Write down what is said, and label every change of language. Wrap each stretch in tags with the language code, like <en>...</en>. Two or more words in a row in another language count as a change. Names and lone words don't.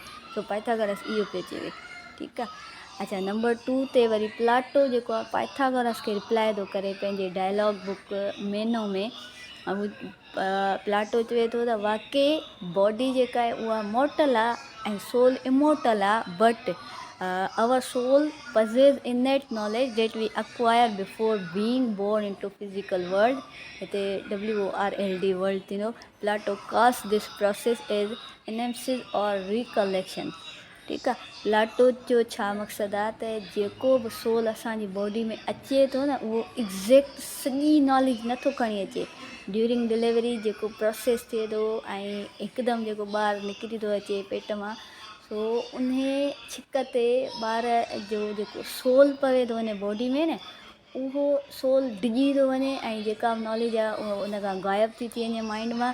<sd>सो पाइथागोरस इहो पियो चवे, ठीकु आहे। अच्छा, नंबर 2 ते वरी प्लाटो जेको आहे पाइथागोरस खे रिप्लाए थो करे पंहिंजे</sd> <en>dialogue book</en> <sd>मेनो में। प्लाटो चवे थो त वाकई बॉडी जेका आहे उहा मॉर्टल आहे ऐं सोल इमॉर्टल आहे, बट</sd> <en>our soul possess innate knowledge that we acquire before being born into physical world.</en> <sd>हिते WORLD वर्ल्ड थींदो।</sd> <en>प्लाटो calls this process as emergence or recollection,</en> <sd>ठीकु आहे। प्लाटो जो छा मक़सदु आहे त जेको बि सोल असांजी बॉडी में अचे थो न, उहो एग्ज़ैक्ट सॼी नॉलेज नथो खणी अचे।</sd> <en>during delivery</en> <sd>जेको प्रोसेस थिए थो ऐं हिकदमि जेको ॿारु निकिरी थो अचे पेट मां, सो उन छिक ते ॿार जो जेको सोल पवे थो वञे बॉडी में न, उहो सोल डिॼी थो वञे ऐं जेका बि नॉलेज आहे उहो उन खां ग़ाइबु थी वञे माइंड मां।</sd>